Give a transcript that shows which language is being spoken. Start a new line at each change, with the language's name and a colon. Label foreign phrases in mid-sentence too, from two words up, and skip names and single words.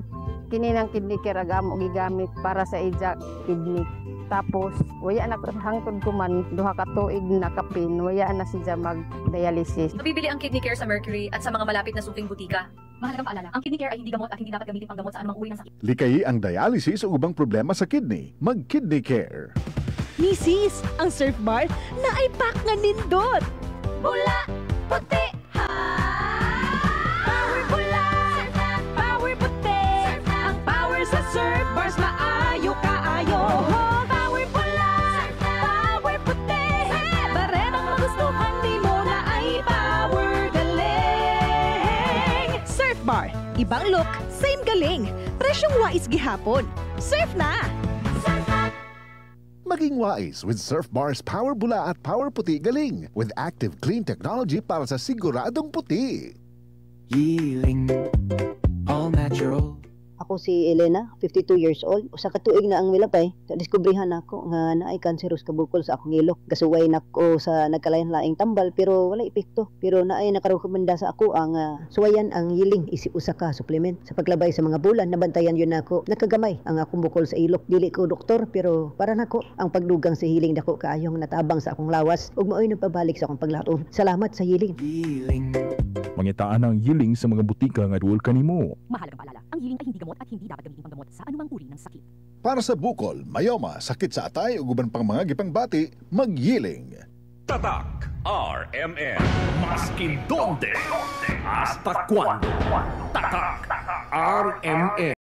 Cebuano: Kini ng kidney care agamo gigamit para sa ija kidney. Tapos, waya na hangtod ko man, duha ka tuig na kapin, waya na siya mag-dialysis.
Filipino: Mabibili ang kidney care sa Mercury at sa mga malapit na suking butika. Mahalagang paalala, ang kidney care ay hindi gamot at hindi dapat gamitin panggamot sa anumang uri ng sakit.
Cebuano: Likayi ang dialysis o ubang problema sa kidney. Mag-Kidney Care. Misis, ang Surf Bar na ay pack nga nindot. Bula, puti, Power bula, power puti. Ang power sa Surf Bars maayo kaayo. Power bula, power puti.
Filipino: Baretang magustuhan di mo na ay power galing.
Cebuano: Surf Bar, ibang look, same galing. Presyong wais gihapon. Surf na!
Filipino: Maging wise with Surf Bar's Power Bula at Power Puti Galing
English: with active clean technology
Filipino: para sa siguradong puti.
English: Healing, all natural.
Cebuano: Ako si Elena, 52
English: years old.
Cebuano: Usa ka tuig na ang milapay, nadiskubrihan ako nga naay kanseros ka bukol sa akong ilok. Gasuway nako sa nagkalain-laing tambal pero wala epekto. Pero naay nakarekomenda sa ako ang suwayan ang yiling isi usa ka supplement. Sa paglabay sa mga bulan, nabantayan yun nako. Nakagamay ang akong bukol sa ilok. Dili ko doktor pero para nako ang pagdugang sa hiling dako kaayong natabang sa akong lawas ug maoy nagpabalik sa akong paglaom. Salamat sa hiling. Mangitaan ang yiling sa mga butika nga duol kanimo.
Filipino: Mahalagang paalala, ang hiling ay hindi gamot at hindi dapat gamitin panggamot sa anumang uri ng sakit. Para sa bukol, mayoma, sakit sa atay ug uban pang mga gipangbati, magyiling. Tatak RMN.
Spanish: Maskin donde, hasta cuando.
Filipino: Tatak RMN.